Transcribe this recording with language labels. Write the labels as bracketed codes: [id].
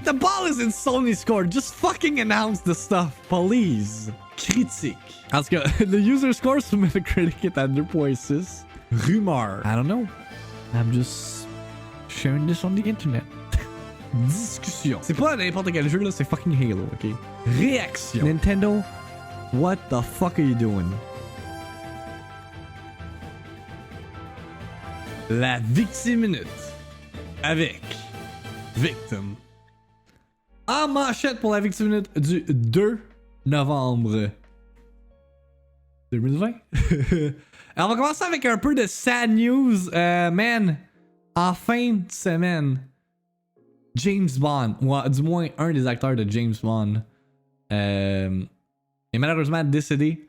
[en] The ball is in Sony's court. Just fucking announce the stuff, please. [fr] Critique. En tout cas, [en] the user score [fr] sur Metacritic est à 2.6. [en] Rumeur. I don't know. I'm just sharing this on the internet. [fr] Discussion. C'est pas n'importe quel jeu là, c'est fucking Halo, ok? Réaction. [en] Nintendo, what the fuck are you doing? [fr] La Victime Minute avec Victim. En manchette pour la Victime Minute du 2 novembre 2020. Alors on va commencer avec un peu de [en] sad news. [fr] Man, en fin de semaine, James Bond, ou du moins un des acteurs de James Bond, est malheureusement décédé.